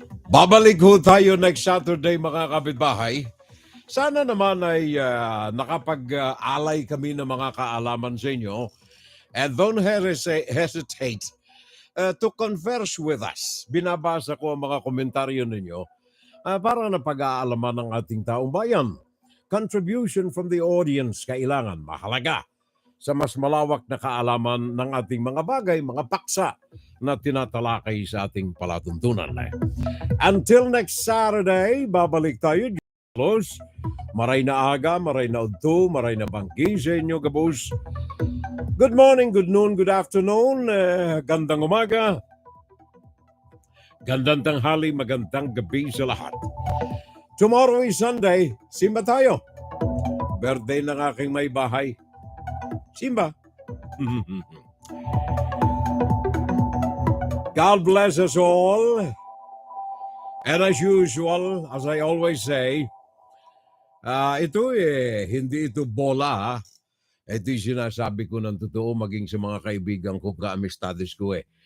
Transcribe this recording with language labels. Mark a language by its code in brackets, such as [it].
[tl] Babalik ho tayo [en] next Saturday [tl] mga kapitbahay. Sana naman ay nakapag-alay kami ng mga kaalaman sa inyo. [en] And don't hesitate to converse with us. [tl] Binabasa ko ang mga komentaryo ninyo para na pag-aalaman ng ating taong bayan. [en] Contribution from the audience [tl] kailangan mahalaga. sa mas malawak na kaalaman ng ating mga bagay, mga paksa na tinatalakay sa ating palatuntunan. [en] Until next Saturday, [tl] babalik tayo. [en] Close. [bik] Maray na aga, maray na udto, maray na banggi sa inyo, gabos. [en] Good morning, good noon, good afternoon, [tl] gandang umaga, gandang tanghali, magandang gabi sa lahat. [en] Tomorrow is Sunday, [tl] simba tayo. Birthday ng aking may bahay. Simba. [en] God bless us all. And as usual, as I always say, [tl] hindi ito bola, ha? Ito yung sinasabi ko ng totoo maging sa mga kaibigan ko, ka-amistades ko eh.